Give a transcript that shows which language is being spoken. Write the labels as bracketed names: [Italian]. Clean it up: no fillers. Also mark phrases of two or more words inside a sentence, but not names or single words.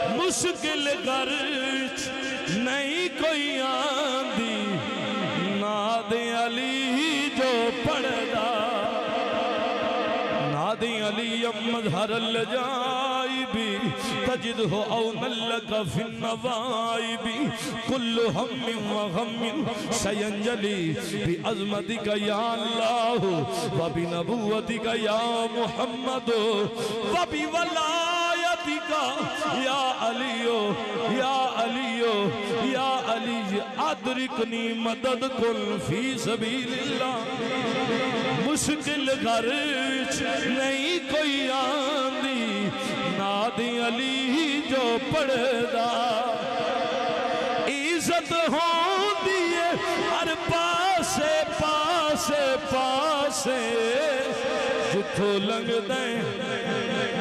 [Punjabi] ਮੁਸ਼ਕਿਲ ਘਰ ਨਹੀਂ ਕੋਈ ਆਂਦੀ, ਨਾਦ ਅਲੀ ਜੋ ਪੜ੍ਹਦਾ, ਨਾਦੀ ਅਲੀ [Arabic] مظهر العجائب تجده عونا لك في النوائب كل هم وغم سينجلي بعظمتك يا الله وبنبوتك يا محمد وبولايتك يا علي يا علي يا علي أدركني مدد كل في سبيل الله. [Punjabi] ਮੁਸ਼ਕਿਲ ਘਰ ਨਹੀਂ ਕੋਈ ਆਂਦੀ, ਨਾਦੀ ਅਲੀ ਜੋ ਪੜ੍ਹਦਾ, ਇੱਜ਼ਤ ਹੁੰਦੀ ਹੈ ਹਰ ਪਾਸੇ ਪਾਸੇ ਪਾਸੇ, ਜਿੱਥੋਂ ਲੰਘਦੇ